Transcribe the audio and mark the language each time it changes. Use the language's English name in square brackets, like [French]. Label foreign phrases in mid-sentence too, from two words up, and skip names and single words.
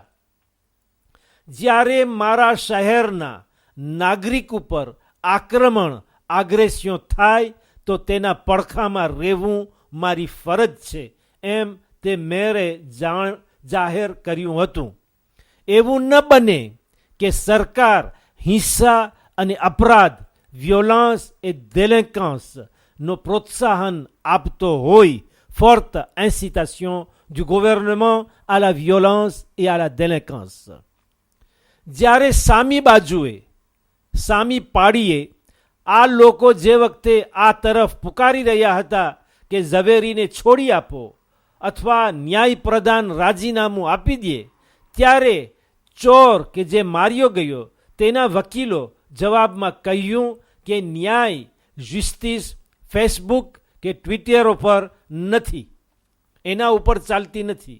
[Gujarati] જ્યારે મારા શહેરના નાગરિક ઉપર આગ્રેસન થાય તો તેના પડખામાં રહેવું મારી ફરજ છે, એમ તે મેયરે જાહેર કર્યું હતું. એવું ન બને કે સરકાર હિંસા અને અપરાધ, [French] violence et délinquance [Gujarati] નો પ્રોત્સાહન આપતો હોય. [French] forte incitation du gouvernement à la violence et à la délinquance. [Gujarati] જ્યારે સામી પાડીએ આ લોકો જે વખતે આ તરફ પુકારી રહ્યા હતા કે ઝવેરીને છોડી આપો અથવા ન્યાય પ્રધાન રાજીનામું આપી દે, ત્યારે ચોર કે જે માર્યો ગયો તેના વકીલો જવાબમાં કહ્યું કે ન્યાય જસ્ટિસ ફેસબુક કે ટ્વિટર ઉપર નથી, એના ઉપર ચાલતી નથી.